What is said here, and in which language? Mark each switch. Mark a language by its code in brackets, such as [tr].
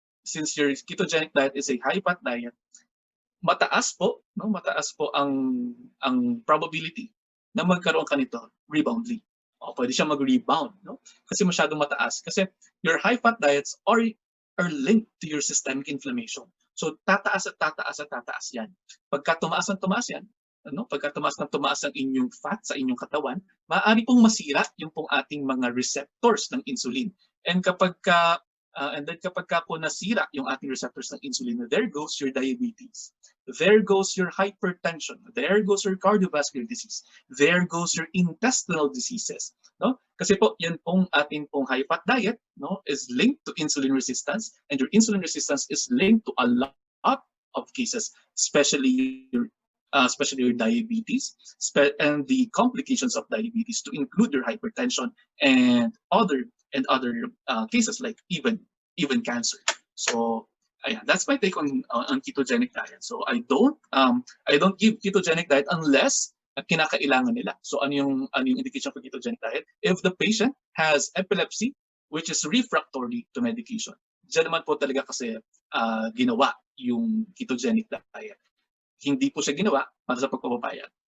[en] Since your ketogenic diet is a high-fat diet, [tl] mataas po ang probability na magkaroon ka nito reboundly. Pwede siya mag-rebound, no? Kasi masyadong mataas. [en] Kasi your high-fat diets are linked to your systemic inflammation. [tl] So tataas at tataas at tataas yan. Pagka tumaas yan, pagka tumaas ang inyong fat sa inyong katawan, maaari pong masira yung pong ating mga receptors ng insulin. And kapag po nasira yung ating receptors ng insulin, [en] there goes your diabetes. There goes your hypertension. There goes your cardiovascular disease. There goes your intestinal diseases. No? [tl] Kasi po, yan pong ating pong high-fat diet, [en] no, is linked to insulin resistance, and your insulin resistance is linked to a lot of cases, especially your diabetes, and the complications of diabetes, to include your hypertension and other cases like even cancer. So that's my take on ketogenic diet. So I don't give ketogenic diet unless [tl] kinakailangan nila. [en] So ano yung indication for ketogenic diet? If the patient has epilepsy, which is refractory to medication. [tl] Diyan naman po talaga kasi ginawa yung ketogenic diet. Hindi po siya ginawa para sa pagpapapayat.